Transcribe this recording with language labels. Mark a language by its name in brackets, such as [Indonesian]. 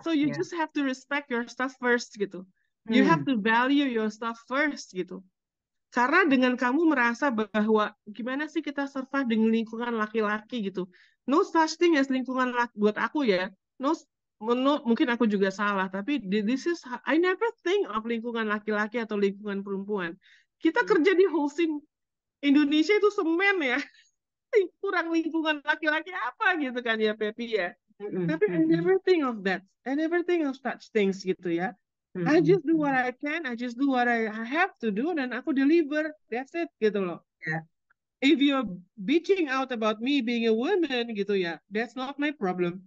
[English] So you just have to respect your stuff first gitu. You have to value your stuff first gitu. [Indonesian] Karena dengan kamu merasa bahwa gimana sih kita survive dengan lingkungan laki-laki gitu. [English] No such thing as [Indonesian] lingkungan laki buat aku ya. No, mungkin aku juga salah, tapi [English] I never think of [Indonesian] lingkungan laki-laki atau lingkungan perempuan. Kita kerja di Holcim Indonesia itu semen ya. Kurang lingkungan laki-laki apa gitu kan ya Pepi ya. [English] Tapi I never think of that. I never think of such things gitu ya. I just do what I can, I just do what I have to do, [Indonesian] dan aku [English] deliver. That's it gitu loh. Yeah. If you're bitching out about me being a woman gitu ya, that's not my problem.